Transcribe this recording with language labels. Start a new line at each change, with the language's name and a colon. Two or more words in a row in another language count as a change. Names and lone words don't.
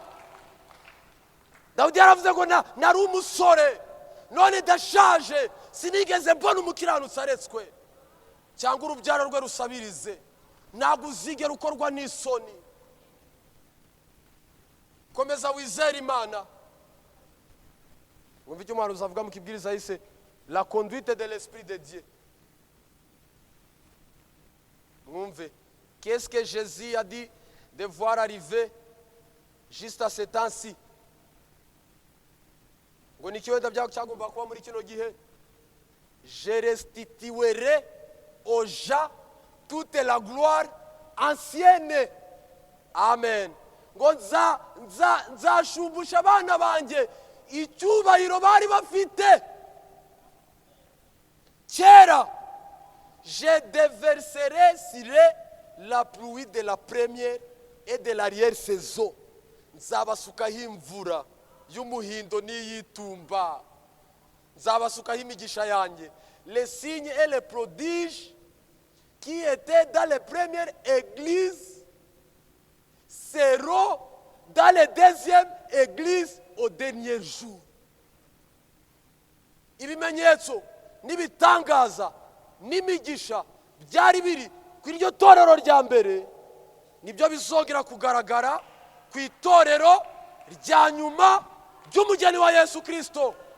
Kinyarwanda: Dawidi yaravuze ngo nari umusore, none ndashaje, sinigeze mbona umukiranutsi aretswe cyangwa urubyaro rwe rusabirize. Ntabwo uzigera ukorwa n'isoni. Komeza wizere Imana. Wumva icyo umuhanuzi avuga mu kibwiriza yise
French: la conduite de l'esprit de Dieu.
Kinyarwanda: Mwumve,
French: qu'est-ce que Jésus a dit de voir arriver juste à ce temps-ci.
Kinyarwanda: Ngo ni kiwenda byagomba kuba muri kino gihe.
French: Je restituerai aux gens toute la gloire ancienne.
Kinyarwanda: Amen. Ngo nzashumbusha abana banjye icyubahiro bari bafite kera.
French: Je déverserai sur la pluie de la première et de l'arrière-saison.
Kinyarwanda: Nzabasukaho imvura y'umuhindo n'iy'itumba. Nzabasukaho imigisha yanjye.
French: Les signes et les prodiges qui étaient dans les premières églises seront dans les deuxièmes églises au dernier jour.
Kinyarwanda: Ibimenyetso n'ibitangaza n'imigisha byari biri kuri iryo torero rya mbere nibyo bizongera kugaragara ku itorero rya nyuma ry'umugeni wa Yesu Kristo.